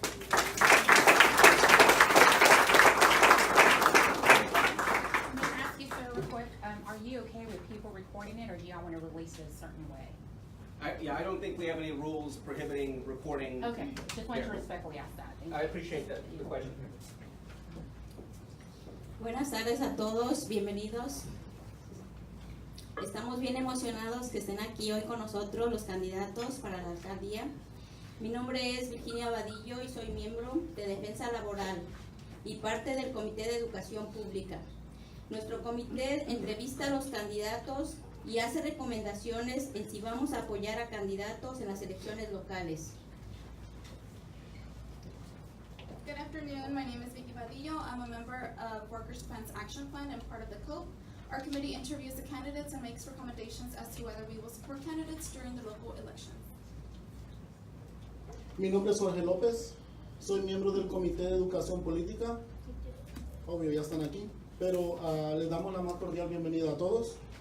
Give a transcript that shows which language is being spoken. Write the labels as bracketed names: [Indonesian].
[English] May I ask you, sir, real quick, are you okay with people recording it, or do y'all want to release it a certain way? I don't think we have any rules prohibiting recording. Okay, just wanted to respectfully ask that. Thank you. I appreciate the question. [Spanish] Buenas tardes a todos, bienvenidos. Estamos bien emocionados que estén aquí hoy con nosotros los candidatos para la alcaldía. Mi nombre es Virginia Vadillo y soy miembro de Defensa Laboral y parte del Comité de Educación Pública. Nuestro comité entrevista a los candidatos y hace recomendaciones en si vamos a apoyar a candidatos en las elecciones locales. [English] Good afternoon, my name is Vicky Vadillo. I'm a member of Workers' Defense Action Fund and part of the COPE. Our committee interviews the candidates and makes recommendations as to whether we will support candidates during the local elections. [Spanish] Mi nombre es Jorge López, soy miembro del Comité de Educación Política. Obvio, ya están aquí, pero les damos la más cordial bienvenida a todos.